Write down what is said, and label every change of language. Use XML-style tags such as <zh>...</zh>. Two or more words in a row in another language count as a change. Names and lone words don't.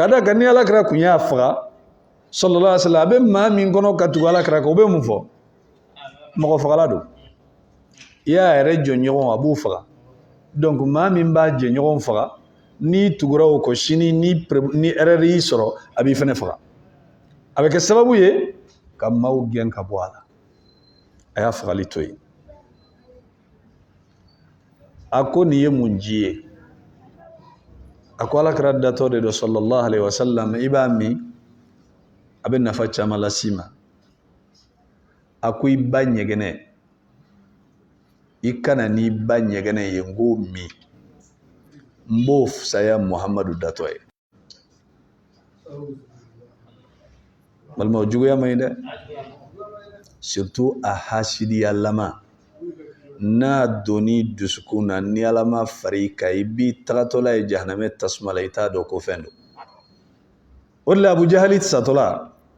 <bm>da kan ni alakira kun y'a faga</bm> <ar>صلى الله عليه وسلم</ar> <bm>a bɛ maa min kɔnɔ ka tugu alakira kan o bɛ mun fɔ mɔgɔ fagala don i y'a yɛrɛ jɔɲɔgɔn a b'u faga donc maa min b'a jɛɲɔgɔn faga n'i tugura o kɔ sini ni erreur y'i sɔrɔ a b'i fɛnɛ faga a bɛ kɛ sababu ye ka maaw gɛn ka bɔ a la a y'a fagali to yen a ko nin ye mun ji ye a ko alakira datɔ de don</bm> <ar>صلى الله عليه وسلم</ar> <bm>i b'a min a bɛ nafa caman las'i ma a ko i ba ɲɛgɛnɛ i kana n'i ba ɲɛgɛnɛ ye n k'o min n b'o fisaya muhamadu datɔ ye walima o juguya man ɲi dɛ surtout a hasidiyalama n'a donni dusukun na ni ala ma fari kan i b'i tagatɔla ye jahanamɛ tasuma la i t'a dɔn ko fɛn don o de la abu jahali satɔla</bm>